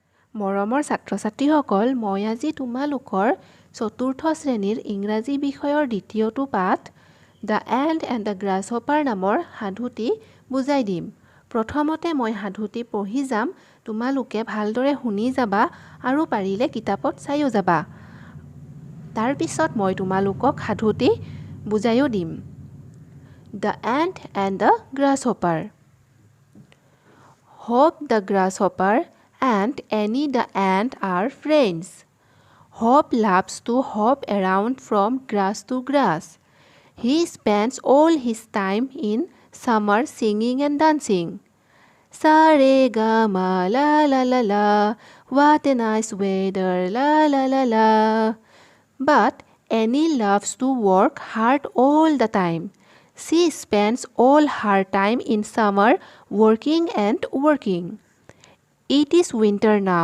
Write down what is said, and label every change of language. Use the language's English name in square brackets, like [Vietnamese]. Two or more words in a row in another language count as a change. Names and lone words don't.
[Assamese] মৰমৰ ছাত্ৰ-ছাত্ৰীসকল, মই আজি তোমালোকৰ চতুৰ্থ শ্ৰেণীৰ ইংৰাজী বিষয়ৰ দ্বিতীয়টো পাঠ দ্য এণ্ট এণ্ড দ্য গ্ৰাছহপাৰ নামৰ সাধুটি বুজাই দিম। প্ৰথমতে মই সাধুটি পঢ়ি যাম, তোমালোকে ভালদৰে শুনি যাবা আৰু পাৰিলে কিতাপত চাইও যাবা। তাৰ পিছত মই তোমালোকক সাধুটি বুজাইও দিম। দ্য এণ্ট এণ্ড দ্য গ্ৰাছহপাৰ। [English] Hop the grasshopper and Annie the ant are friends. Hop loves to hop around from grass to grass. He spends all his time in summer singing and dancing. Sa-re-ga-ma la la la la, what a nice weather la la la la. But Annie loves to work hard all the time. She spends all her time in summer working and working. It is winter now.